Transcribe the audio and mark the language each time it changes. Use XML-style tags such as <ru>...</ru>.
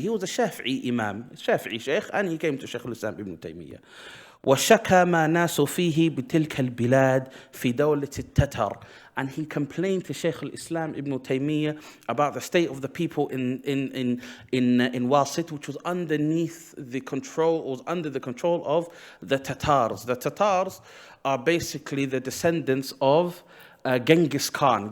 <en>He was a Shafi'i imam, Shafi'i sheikh, and he came to Shaykh al-Islam Ibn Taymiyyah.</en> <ar>وشكى ما ناس فيه بتلك البلاد في دولة التتر.</ar> <en>And he complained to Shaykh al-Islam Ibn Taymiyyah about the state of the people in Wasit, which was under the control of the Tatars. The Tatars are basically the descendants of Genghis Khan.</en>